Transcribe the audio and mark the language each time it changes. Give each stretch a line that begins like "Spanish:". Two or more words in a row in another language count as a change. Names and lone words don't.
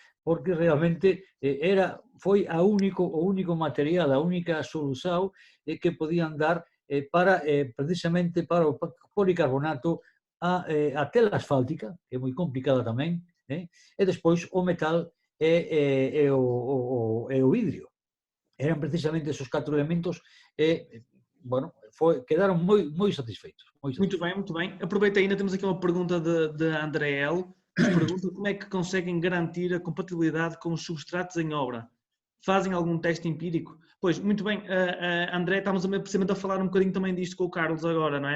Galician: porque realmente foi o único material, a única solución que podían dar para precisamente para o policarbonato a tela asfáltica, que é moi complicada tamén, e despois o metal e o vidrio.
Spanish: Eran precisamente esos 4 elementos bueno, quedaron
Galician: moi satisfeitos.
Portuguese: Muito bem, muito bem. Aproveita ainda, temos aqui uma pergunta de André L. Nos pergunta como é que conseguem garantir a compatibilidade com os substratos em obra. Fazem algum teste empírico? Pois, muito bem, André, estamos precisamente a falar um bocadinho também disto com o Carlos agora, não é?